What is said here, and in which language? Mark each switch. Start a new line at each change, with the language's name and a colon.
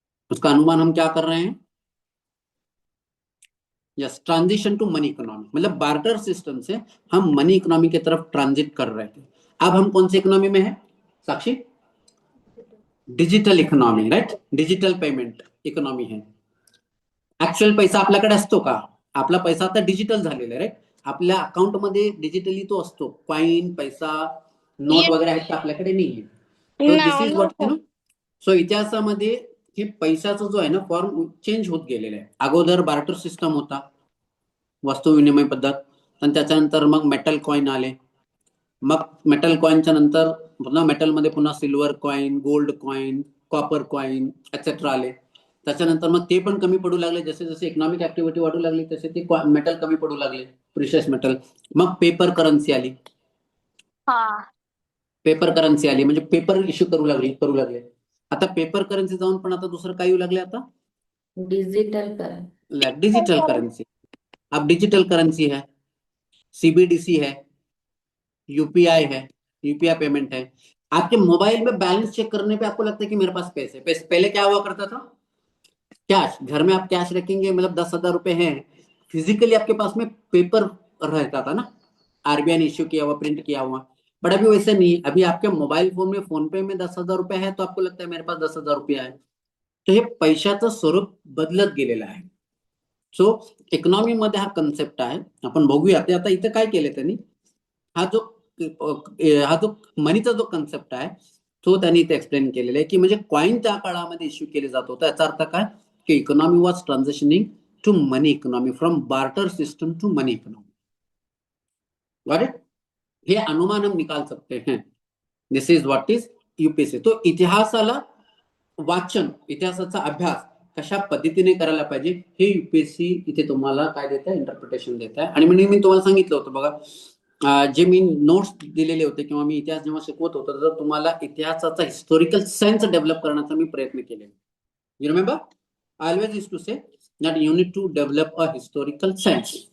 Hindi: उसका अनुमान हम क्या कर रहे हैं? Yes, transition to money economy, मतलब बार्टर सिस्टम से हम मनी इकोनॉमी की तरफ ट्रांजिट कर रहे थे। अब हम कौन सी इकोनॉमी में है साक्षी? Digital economy, right? Digital payment economy है।
Marathi: ऍक्च्युअल पैसा आपल्याकडे असतो का? आपला पैसा आता डिजिटल झालेला आहे, राईट? आपल्या अकाउंट मध्ये डिजिटली तो असतो, कॉइन, पैसा, नोट वगैरे आहेत का? आपल्याकडे नाहीये। तो
English: this is what
Marathi: सो इतिहासामध्ये हे पैशाचा जो आहे ना फॉर्म चेंज होत गेलेला आहे। अगोदर बार्टर सिस्टम होता, वस्तू विनिमय पद्धत, आणि त्याच्यानंतर मग मेटल कॉइन आले। मग मेटल कॉइनच्या नंतर पुन्हा मेटलमध्ये पुन्हा silver coin, gold coin, copper coin etcetera आले। त्याच्यानंतर मग ते पण कमी पडू लागले, जसे जसे इकॉनॉमिक ऍक्टिव्हिटी वाढू लागली तसे ते मेटल कमी पडू लागले, प्रिशियस मेटल। मग पेपर करन्सी आली, पेपर करन्सी आली म्हणजे पेपर इश्यू करू लागले। आता पेपर करन्सी जाऊन पण आता दुसरं काय येऊ लागले? आता
English: Digital currency. Digital currency.
Hindi: अब डिजिटल करेंसी है, सीबीडीसी है, यूपीआई है, यूपीआई पेमेंट है। आपके मोबाइल में बैलेंस चेक करने पे आपको लगता है कि मेरे पास पैसे, पहले क्या हुआ करता था? कैश, घर में आप कैश रखेंगे, मतलब 10,000 रुपए हैं, फिजिकली आपके पास में पेपर रहता था ना, आरबीआई ने इश्यू किया हुआ, प्रिंट किया हुआ। बट अभी वैसे नहीं, अभी आपके मोबाइल फोन में, फोन पे में 10,000 रुपए है तो आपको लगता है मेरे पास 10,000 रुपया आहे।
Marathi: तो हे पैशाचं स्वरूप बदलत गेलेलं आहे। सो इकॉनॉमी मध्ये हा कन्सेप्ट आहे, आपण बघूया ते। आता इथे काय केले त्यांनी, हा जो मनीचा जो कन्सेप्ट आहे तो त्यांनी इथे एक्सप्लेन केलेला आहे की म्हणजे कॉइन त्या काळामध्ये इश्यू केले जात होता। याचा अर्थ काय की
English: Economy was transitioning to money economy, from barter system to money economy. Got it?
Hindi: हे अनुमान हम निकाल सकते हैं।
English: This is what is UPSC.
Marathi: तो इतिहासाला वाचन, इतिहासाचा अभ्यास कशा पद्धतीने करायला पाहिजे हे यूपीएससी इथे तुम्हाला काय देत आहे? इंटरप्रिटेशन देत आहे। आणि मी तुम्हाला सांगितलं होतं बघा, जे मी नोट्स दिलेले होते किंवा मी इतिहास जेव्हा शिकवत होतो तर तुम्हाला इतिहासाचा हिस्टोरिकल सेन्स डेव्हलप करण्याचा मी प्रयत्न केले।
English: You remember, I always used to say that you need to develop a historical sense.